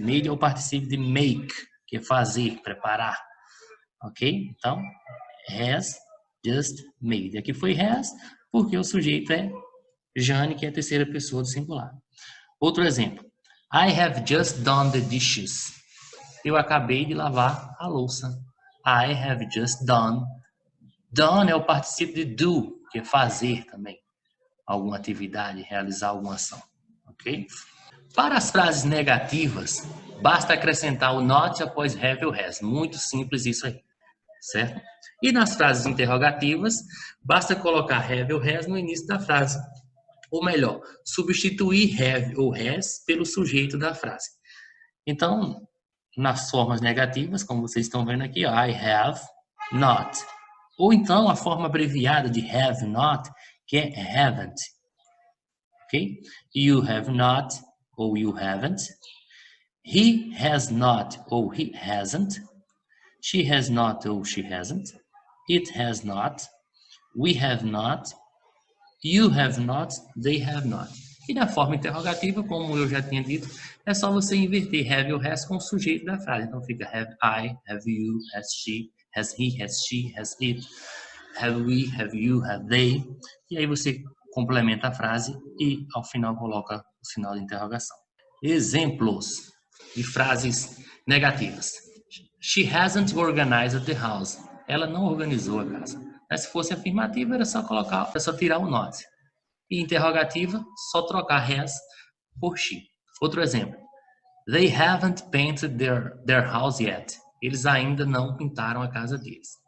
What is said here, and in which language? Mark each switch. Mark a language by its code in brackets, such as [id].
[pt] Made é o particípio de make, que é fazer, preparar. Ok? Então, [en] has just made. [pt] Aqui foi has, porque o sujeito é Jane, que é a terceira pessoa do singular. Outro exemplo. [en] I have just done the dishes. [pt] Eu acabei de lavar a louça. [en] I have just done. [pt] Done é o particípio de do, que é fazer também. Alguma atividade, realizar alguma ação. Ok? Para as frases negativas, basta acrescentar o not após have ou has. Muito simples isso aí. Certo? E nas frases interrogativas, basta colocar have ou has no início da frase. Ou melhor, substituir have ou has pelo sujeito da frase. Então, nas formas negativas, como vocês estão vendo aqui, ó, [en] I have not. [pt] Ou então a forma abreviada de have not, que é haven't. Ok? [en] You have not ou you haven't. He has not ou he hasn't. She has not ou she hasn't. It has not. We have not. You have not. They have not. [pt] E na forma interrogativa, como eu já tinha dito, é só você inverter have ou has com o sujeito da frase. Então fica [en] have I, have you, has she, has he, has she, has it, have we, have you, have they. [pt] E aí você complementa a frase e ao final coloca o sinal de interrogação. Exemplos de frases negativas. [en] She hasn't organized the house. [pt] Ela não organizou a casa. Se fosse afirmativa, era só colocar, era só tirar o not. E interrogativa, só trocar has por she. Outro exemplo. [en] They haven't painted their house yet. [pt] Eles ainda não pintaram a casa deles.